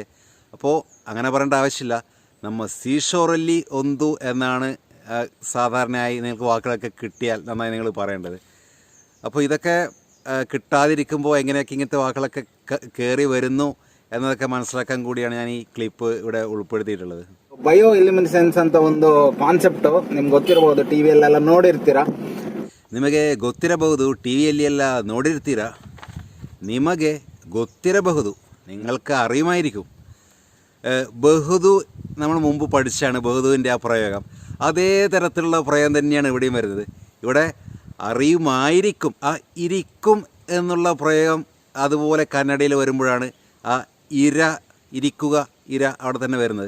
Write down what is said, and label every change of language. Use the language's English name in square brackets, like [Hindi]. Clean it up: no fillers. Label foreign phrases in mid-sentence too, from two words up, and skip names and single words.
[Malayalam] അപ്പോൾ അങ്ങനെ പറയേണ്ട ആവശ്യമില്ല. [Kannada] ನಮ್ಮ ಸೀಶೋರಲ್ಲಿ ಒಂದು [Malayalam] എന്നാണ് സാധാരണയായി നിങ്ങൾക്ക് വാക്കുകളൊക്കെ കിട്ടിയാൽ നന്നായി നിങ്ങൾ പറയേണ്ടത്. അപ്പോൾ ഇതൊക്കെ കിട്ടാതിരിക്കുമ്പോൾ എങ്ങനെയൊക്കെ ഇങ്ങനത്തെ വാക്കുകളൊക്കെ കയറി വരുന്നു എന്നതൊക്കെ മനസ്സിലാക്കാൻ കൂടിയാണ് ഞാൻ ഈ ക്ലിപ്പ് ഇവിടെ ഉൾപ്പെടുത്തിയിട്ടുള്ളത്. [Kannada] ಬಯೋ ಎಲಿಮಿನೆಸೆನ್ಸ್ ಅಂತ ಒಂದು ಕಾನ್ಸೆಪ್ಟ್ ನಿಮ್ಗೆ ಗೊತ್ತಿರಬಹುದು, ಟಿವಿಯಲ್ಲೆಲ್ಲ ನೋಡಿರ್ತೀರಾ. ನಿಮಗೆ ಗೊತ್ತಿರಬಹುದು, ಟಿ ವಿಯಲ್ಲಿ ಎಲ್ಲ ನೋಡಿರ್ತೀರಾ. ನಿಮಗೆ ಗೊತ್ತಿರಬಹುದು, [Malayalam] നിങ്ങൾക്ക് അറിയുമായിരിക്കും. ബഹുദു നമ്മൾ മുമ്പ് പഠിച്ചാണ് ബഹുദുവിൻ്റെ ആ പ്രയോഗം. അതേ തരത്തിലുള്ള പ്രയോഗം തന്നെയാണ് ഇവിടെയും വരുന്നത്. ഇവിടെ അറിയുമായിരിക്കും, ആ ഇരിക്കും എന്നുള്ള പ്രയോഗം അതുപോലെ കന്നഡയിൽ വരുമ്പോഴാണ് ആ ഇരിക്കുക അവിടെ തന്നെ വരുന്നത്.